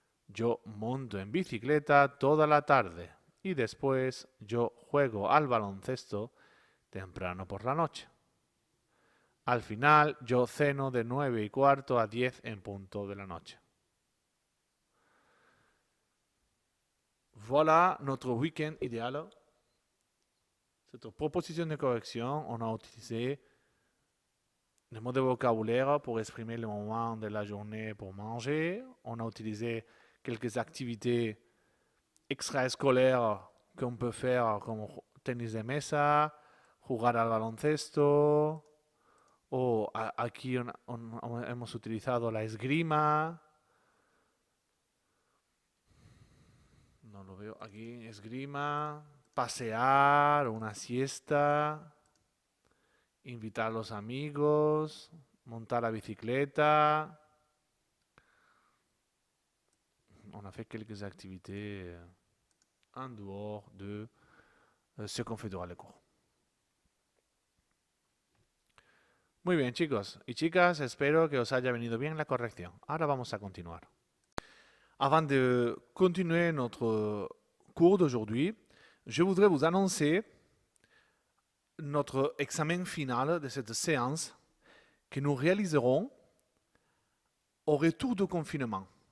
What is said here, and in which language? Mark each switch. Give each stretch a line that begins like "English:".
Spanish: Yo monto en bicicleta toda la tarde. Y después, yo juego al baloncesto temprano por la noche. Al final, yo ceno de 9:15 a 10 en punto de la noche.
French: Voilà notre week-end idéal. Cette proposition de correction, on a utilisé le mot de vocabulaire pour exprimer le moment de la journée pour manger. On a utilisé quelques activités extrascolaires qu'on peut faire comme
Spanish: tenis de mesa, jugar al baloncesto, o aquí hemos utilizado la esgrima. No lo veo aquí, esgrima, pasear, una siesta, invitar a los amigos, montar la bicicleta.
French: On a fait quelques activités en dehors de ce qu'on fait durant le cours.
Spanish: Muy bien, chicos y chicas, espero que os haya venido bien la corrección. Ahora vamos a continuar.
French: Avant de continuer notre cours d'aujourd'hui, je voudrais vous annoncer notre examen final de cette séance que nous réaliserons au retour du confinement.